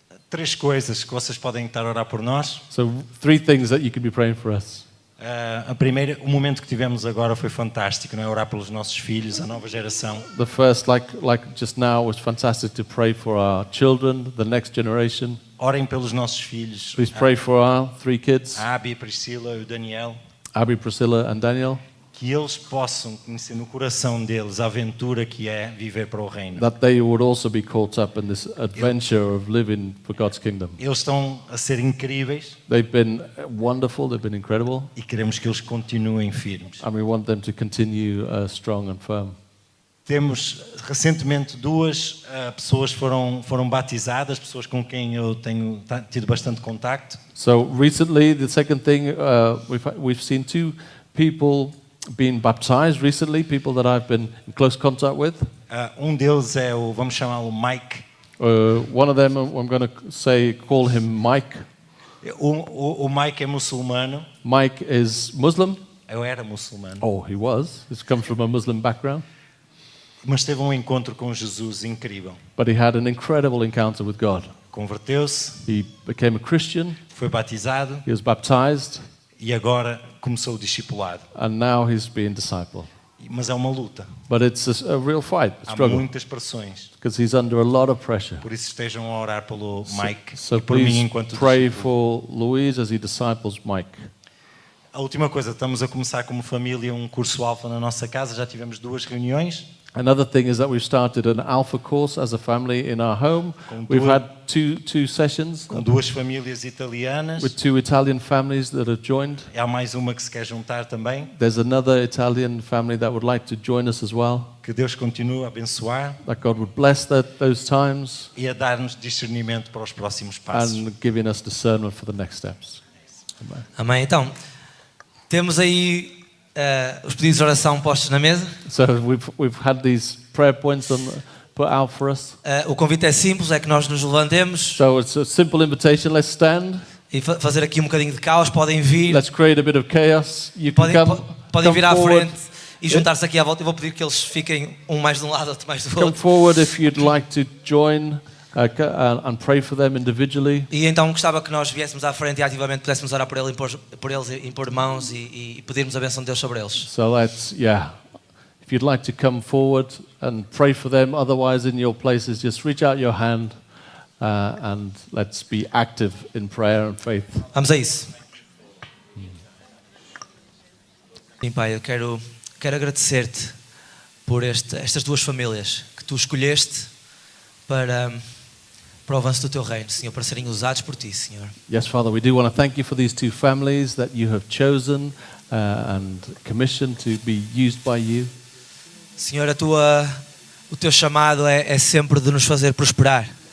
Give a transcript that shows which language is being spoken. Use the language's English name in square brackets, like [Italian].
[Portuguese] Três coisas que vocês podem estar a orar por nós. [English] So 3 things that you could be praying for us. [Portuguese] A primeira, o momento que tivemos agora foi fantástico, não é? Orar pelos nossos filhos, a nova geração. [English] The first, like just now, was fantastic to pray for our children, the next generation. [Portuguese] Orem pelos nossos filhos. [English] Please pray for our 3 kids, [Portuguese] A Abi, a Priscila e o Daniel. [English] Abby, Priscilla, and Daniel, [Portuguese] Que eles possam conhecer no coração deles a aventura que é viver para o reino. [English] that they would also be caught up in this adventure of living for God's kingdom. [Portuguese] Eles estão a ser incríveis [English] They've been wonderful, they've been incredible, [Portuguese] e queremos que eles continuem firmes. [English] and we want them to continue strong and firm. [Portuguese] Temos recentemente 2 pessoas foram batizadas, pessoas com quem eu tenho tido bastante contacto. [English] So recently, the second thing, we've seen 2 people being baptized recently, people that I've been in close contact with. [Portuguese] Um deles é o, vamos chamá-lo Mike. [English] One of them, I'm going to call him Mike. [Portuguese] O Mike é muçulmano. [English] Mike is Muslim. [Portuguese] Eu era muçulmano. [English] Oh, he was. He's come from a Muslim background. [Portuguese] Mas teve um encontro com Jesus incrível. [English] But he had an incredible encounter with God. [Portuguese] Converteu-se, [English] He became a Christian, [Portuguese] foi batizado [English] he was baptized, [Portuguese] e agora começou o discipulado. [English] and now he's being discipled. [Portuguese] Mas é uma luta. [English] But it's a real fight, a [Portuguese] Há [English] struggle, [Portuguese] muitas pressões. [English] because he's under a lot of pressure. [Portuguese] Por isso estejam a orar pelo Mike [English] So [Portuguese] e por mim [English] please [Portuguese] enquanto [English] pray [Portuguese] discípulo. [English] for Louise as he disciples Mike. [Portuguese] A última coisa, estamos a começar como família um curso alfa na nossa casa, já tivemos 2 reuniões. [English] Another thing is that we've started an alpha course as a family in our home. [Portuguese] Com [English] We've [Portuguese] duas- [English] had two sessions [Portuguese] Com 2 famílias italianas. [English] with 2 Italian families that have joined. [Portuguese] Há mais uma que se quer juntar também. [English] There's another Italian family that would like to join us as well. [Portuguese] Que Deus continue a abençoar [English] That God would bless those times [Portuguese] e a dar-nos discernimento para os próximos passos. [English] and giving us discernment for the next steps. Amen. [Portuguese] Amém. Então, temos aí os pedidos de oração postos na mesa. [English] So we've had these prayer points put out for us. [Portuguese] O convite é simples, é que nós nos levantemos [English] So it's a simple invitation. Let's stand. [Portuguese] e fazer aqui um bocadinho de caos. Podem vir, [English] Let's create a bit of chaos. You can [Portuguese] podem vir à [English] forward. [Portuguese] frente e juntar-se aqui à volta. Eu vou pedir que eles fiquem um mais de um lado, outro mais do [English] Come [Portuguese] outro. [English] forward if you'd like to join and pray for them individually. [Portuguese] E então gostava que nós viéssemos à frente e ativamente pudéssemos orar por eles, impor mãos e pedirmos a bênção de Deus sobre eles. [English] So if you'd like to come forward and pray for them, otherwise in your places, just reach out your hand and let's be active in prayer and faith. [Portuguese] Vamos a isso. Sim, Pai, eu quero agradecer-te por estas 2 famílias que tu escolheste para o avanço do teu reino, Senhor, para serem usados por ti, Senhor. [English] Yes, Father, we do want to thank you for these 2 families that you have chosen and commissioned to be used by you. [Portuguese] Senhor, o teu chamado é sempre de nos fazer prosperar.